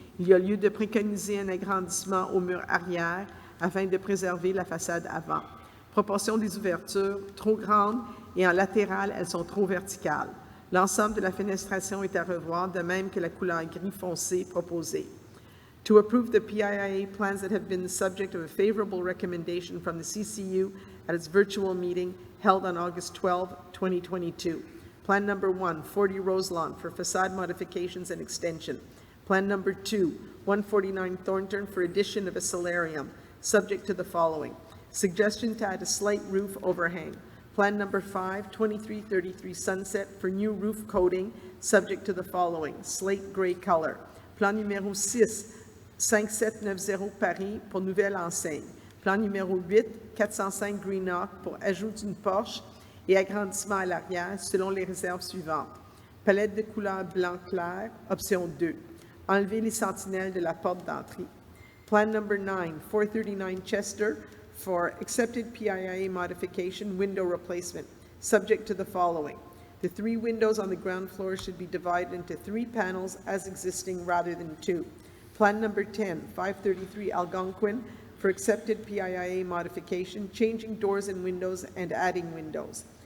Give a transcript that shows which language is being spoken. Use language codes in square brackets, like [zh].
[fr] Il y a lieu de préconiser un agrandissement au mur arrière afin de préserver la façade avant. Proportion des ouvertures, trop grande, et en latéral, elles sont trop verticales. L'ensemble de la fenestration est à revoir, de même que la couleur gris foncé proposée. [en] To approve the PIIA plans that have been the subject of a favorable recommendation from the CCU at its virtual meeting held on August 12, 2022. Plan number 1, 40 Roselawn for facade modifications and extension. Plan number 2, 149 Thornton for addition of a solarium, subject to the following. Suggestion to add a slight roof overhang. Plan number 5, 2333 Sunset for new roof coating, subject to the following. Slate gray color. [fr] Plan numéro 6, 5790 Paris pour nouvelle enseigne. Plan numéro 8, 405 Greenock pour ajout d'une porche et agrandissement à l'arrière selon les réserves suivantes. Palette de couleur blanc clair, option 2. Enlever les sentinelles de la porte d'entrée. [en] Plan number 9, 439 Chester for accepted PIIA modification window replacement, subject to the following. The 3 windows on the ground floor should be divided into 3 panels as existing rather than 2. Plan number 10, 533 Algonquin for accepted PIIA modification, changing doors and windows and adding windows.